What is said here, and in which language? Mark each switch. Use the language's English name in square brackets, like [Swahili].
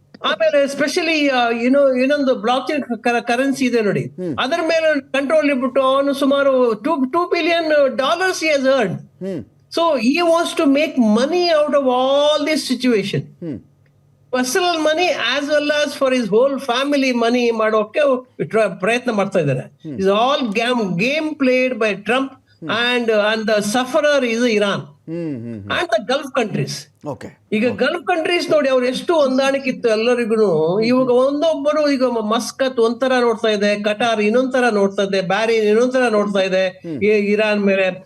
[Kannada] ಆಮೇಲೆ ಸ್ಪೆಷಲಿ ಇನ್ನೊಂದು block chain currency ಇದೆ ನೋಡಿ, ಅದರ ಮೇಲೆ ಕಂಟ್ರೋಲ್ ಇಟ್ಬಿಟ್ಟು ಅವನು ಸುಮಾರು [English] $2 billion he has earned. So he wants to make money out of all this situation. Personal money as well as for his whole family money [Kannada] ಮಾಡೋಕೆ ಪ್ರಯತ್ನ ಮಾಡ್ತಾ ಇದ್ದಾರೆ. [English] It's all game played by Trump and the sufferer is Iran and the Gulf countries. [Kannada] ಈಗ Gulf countries ನೋಡಿ ಅವ್ರು ಎಷ್ಟು ಹೊಂದಾಣಿಕಿತ್ತು ಎಲ್ಲರಿಗೂ. ಇವಾಗ ಒಂದೊಬ್ಬರು, ಈಗ ಮಸ್ಕತ್ ಒಂಥರ ನೋಡ್ತಾ ಇದೆ, ಕಟಾರ್ ಇನ್ನೊಂಥರ ನೋಡ್ತಾ ಇದೆ, ಬ್ಯಾರಿನ್ ಇನ್ನೊಂಥರ ನೋಡ್ತಾ ಇದೆ ಇರಾನ್ ಮೇಲೆ.